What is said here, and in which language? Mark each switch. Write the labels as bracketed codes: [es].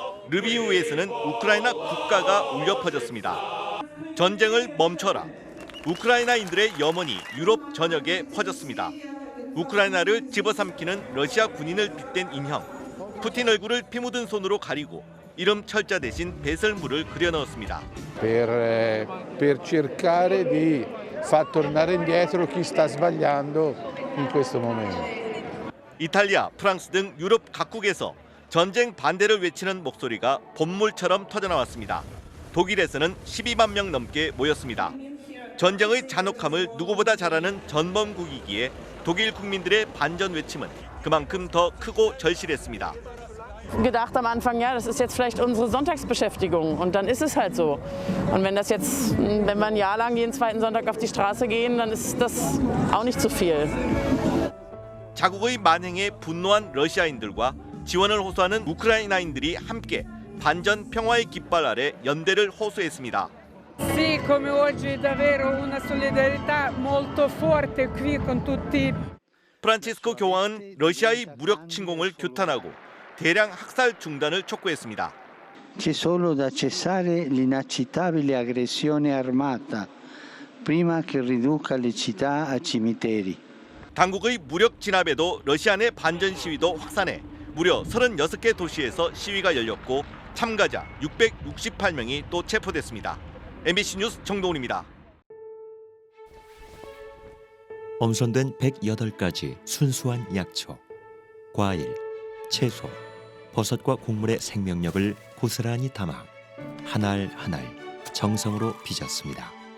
[ko] 르비우에서는 우크라이나 국가가 울려 퍼졌습니다. 전쟁을 멈춰라. 우크라이나인들의 염원이 유럽 전역에 퍼졌습니다. 우크라이나를 집어삼키는 러시아 군인을 빗댄 인형. 푸틴 얼굴을 피 묻은 손으로 가리고 이름 철자 대신 배설물을 그려 넣었습니다. [it] per cercare di far tornare indietro chi sta sbagliando in questo momento. [ko] 이탈리아, 프랑스 등 유럽 각국에서 전쟁 반대를 외치는 목소리가 봇물처럼 터져나왔습니다. 독일에서는 12만 명 넘게 모였습니다. 전쟁의 잔혹함을 누구보다 잘 아는 전범국이기에 독일 국민들의 반전 외침은 그만큼 더 크고 절실했습니다. [de] gedacht am Anfang, ja, das ist jetzt vielleicht unsere Sonntagsbeschäftigung und dann ist es halt so. Und wenn wir ein Jahr lang jeden zweiten Sonntag auf die Straße gehen, dann ist das auch nicht zu viel. [ko] 자국의 만행에 분노한 러시아인들과 지원을 호소하는 우크라이나인들이 함께 반전 평화의 깃발 아래 연대를 호소했습니다. [it] Sì, come oggi davvero una solidarietà molto forte qui con tutti. [ko] 프란치스코 교황은 러시아의 무력 침공을 규탄하고 대량 학살 중단을 촉구했습니다. [it] C'è solo da cessare l'inaccettabile aggressione armata prima che riduca le città a cimiteri. [ko] 당국의 무력 진압에도 러시아 내 반전 시위도 확산해 무려 36개 도시에서 시위가 열렸고 참가자 668명이 또 체포됐습니다. MBC 뉴스 정동훈입니다. 엄선된 108가지 순수한 약초, 과일, 채소, 버섯과 곡물의 생명력을 고스란히 담아 한 알 한 알 정성으로 빚었습니다.